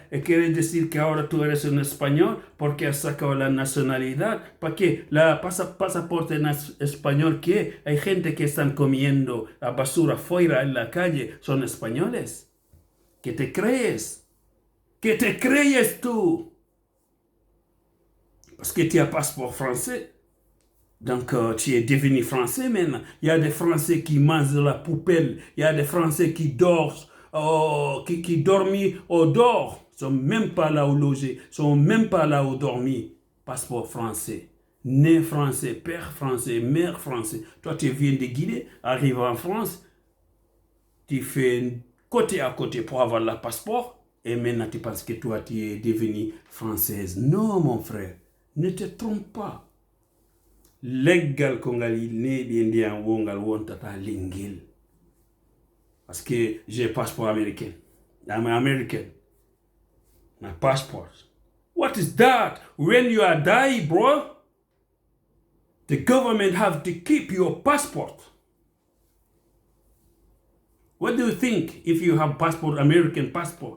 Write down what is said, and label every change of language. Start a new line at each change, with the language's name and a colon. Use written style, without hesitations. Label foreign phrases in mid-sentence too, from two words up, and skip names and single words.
Spanish: ¿Y quiere decir que ahora tú eres un español porque has sacado la nacionalidad? ¿Para qué? La pasaporte español, ¿qué? Hay gente que están comiendo la basura fuera en la calle. ¿Son españoles? ¿Qué te crees? ¿Qué te crees tú?
French: Parce que tu as passeport français. Donc, tu es devenu français maintenant. Il y a des Français qui mangent de la poubelle. Il y a des Français qui dorment, qui dorment au dehors. Ils ne sont même pas là où loger. Ils ne sont même pas là où dormir. Passeport français. Né français, père français, mère français. Toi, tu viens de Guinée, arrives en France, tu fais côté à côté pour avoir le passeport. Et maintenant, tu penses que toi, tu es devenue française. Non, mon frère. Ne te trompe pas.
Fula: Leggal ko ngal neeɓi ndiyam wongal wontata lingel.
French: Parce que j'ai passeport américain.
English: I'm American. My passport. What is that? When you are dying, bro, the government have to keep your passport. What do you think if you have passport, American passport?